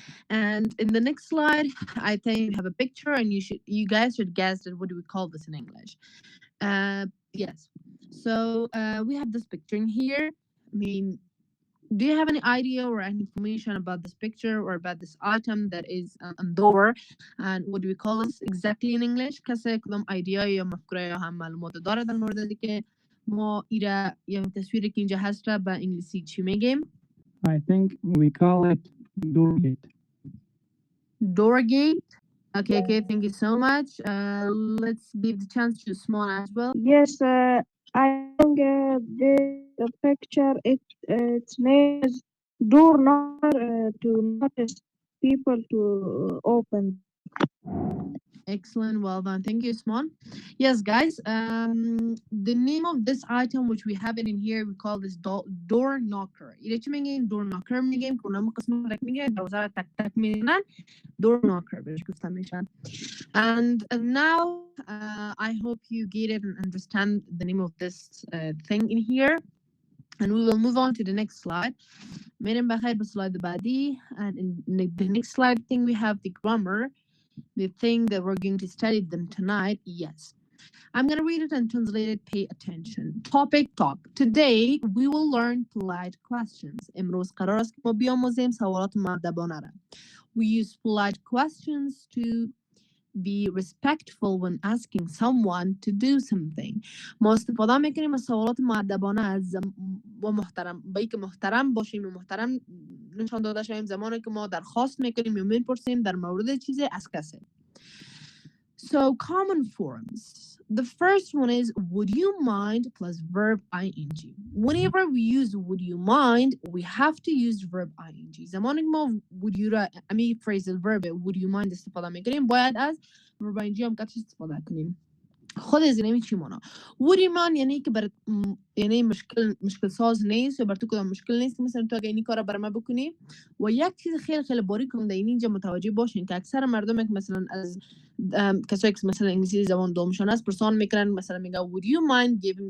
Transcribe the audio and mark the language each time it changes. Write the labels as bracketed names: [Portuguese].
[English] And in the next slide, I think we have a picture, and you guys should guess that what do we call this in English? Yes. So we have this picture in here. I mean, Do you have any idea or any information about this picture or about this item that is on door? And what do we call this exactly in English? [Persian] کسی کدام ایدیا یا مفکوره یا هم معلومات داره در مورد اینکه که ما ایره یا تصویری که اینجا هست را به انگلیسی چی میگیم؟ [English] I think we call it doorgate. Doorgate. Okay, thank you so much. Let's give the chance to Usman as well. Yes, I think the picture its name is door knocker to notice people to open. Excellent, well done. Thank you, Usman. Yes, guys. The name of this item, which we have it in here, we call this door knocker. [Persian] إذا چی میگیم door knocker میگیم که اونم قسم رک میگه دروازه تک تک میزنن door knocker بهش گفته میشن. [English] And now I hope you get it and understand the name of this thing in here. And we will move on to the next slide. [Persian] میریم بخیر به slide بعدی. [English] And in the next slide thing we have the grammar. The thing that we're going to study them tonight. Yes. I'm going to read it and translate it. Pay attention. Topic talk. Today we will learn polite questions. [Persian] امروز قرار است که ما بیاموزیم سوالات مؤدبانه را. [English] We use polite questions to be respectful when asking someone to do something. [Persian] ما استفاده میکنیم از سوالات مؤدبانه از و محترم با اینکه محترم باشیم و محترم نشان داده شویم زمانی که ما درخواست میکنیم یا میپرسیم در مورد چیزی از کسی. [English] So common forms. The first one is would you mind plus verb ing. Whenever we use would you mind, we have to use verb ing. [Persian] زمانی که ما would you را phrasal verb [English] would you mind [Persian] استفاده میکنیم باید از verb ing هم قطعش استفاده کنیم. خود از اینمی چی مانا [English] would you mind [Persian] یعنی که بر یعنی مشکل ساز نیست یا بر تو کدام مشکل نیست مثلا تو اگه اینی کارا بر ما بکنی و یک چیز خیلی خیلی باریک هم در اینجا متوجه باشین که اکثر مردم که مثلا از کسایی که مثلا انگلیسی زبان دومشان است پرسان میکنن مثلا میگه would you mind